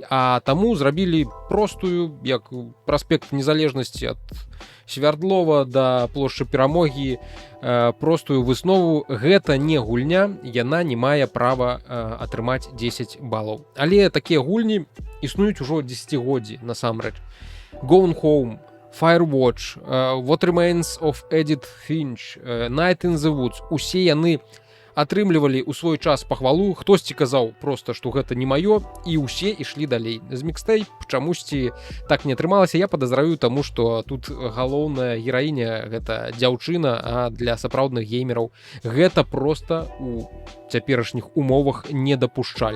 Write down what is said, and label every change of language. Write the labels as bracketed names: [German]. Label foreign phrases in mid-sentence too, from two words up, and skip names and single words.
[Belarusian] А таму зрабілі простую, як праспект Незалежнасці ад Свярдлова да плошчы Перамогі, простую выснову: гэта не гульня, яна не мае права атрымаць 10 балаў. Але такія гульні існуюць ужо дзесяцігоддзі насамрэч. Gone Home, Firewatch, What Remains of Edith Finch, Night in the Woods. Усе яны атрымлівалі ў свой час пахвалу, хтосьці казаў проста, што гэта не маё, і ўсе ішлі далей. З мікстейп чамусьці так не атрымалася. Я падазраю таму, што тут галоўная гераіня гэта дзяўчына, а для сапраўдных геймераў гэта проста у цяперашніх умовах недапушчальна.